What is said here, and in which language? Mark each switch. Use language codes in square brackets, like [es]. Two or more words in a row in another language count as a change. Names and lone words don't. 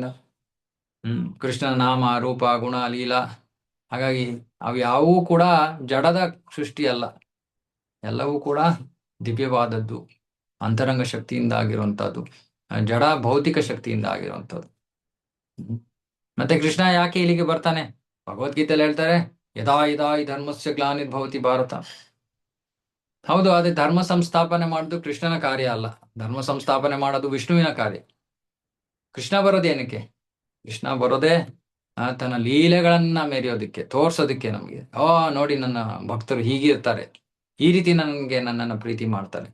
[kn] ಕೃಷ್ಣನ ನಾಮ ರೂಪ ಗುಣ ಲೀಲಾ, ಹಾಗಾಗಿ ಅವು ಯಾವೂ ಕೂಡ ಜಡದ ಸೃಷ್ಟಿ ಅಲ್ಲ, ಎಲ್ಲವೂ ಕೂಡ ದಿವ್ಯವಾದದ್ದು, ಅಂತರಂಗ ಶಕ್ತಿಯಿಂದ ಆಗಿರುವಂತಹದ್ದು, ಜಡ ಭೌತಿಕ ಶಕ್ತಿಯಿಂದ ಆಗಿರುವಂತಹದ್ದು. ಮತ್ತೆ ಕೃಷ್ಣ ಯಾಕೆ ಇಲ್ಲಿಗೆ ಬರ್ತಾನೆ? ಭಗವದ್ಗೀತೆಯಲ್ಲಿ ಹೇಳ್ತಾರೆ, [sa] ಯದಾ ಯದಾ ಈ ಧರ್ಮಸ್ಯ ಗ್ಲಾನಿರ್ಭವತಿ ಭಾರತ. [kn] ಹೌದು, ಅದೇ ಧರ್ಮ ಸಂಸ್ಥಾಪನೆ ಮಾಡೋದು ಕೃಷ್ಣನ ಕಾರ್ಯ ಅಲ್ಲ. ಧರ್ಮ ಸಂಸ್ಥಾಪನೆ ಮಾಡೋದು ವಿಷ್ಣುವಿನ ಕಾರ್ಯ. ಕೃಷ್ಣ ಬರೋದೇನಕ್ಕೆ? ಕೃಷ್ಣ ಬರೋದೇ ತನ್ನ ಲೀಲೆಗಳನ್ನ ಮೆರೆಯೋದಿಕ್ಕೆ, ತೋರ್ಸೋದಿಕ್ಕೆ ನಮಗೆ. ನೋಡಿ ನನ್ನ ಭಕ್ತರು ಹೀಗಿರ್ತಾರೆ, ಈ ರೀತಿ ನನ್ನನ್ನು ಪ್ರೀತಿ ಮಾಡ್ತಾರೆ.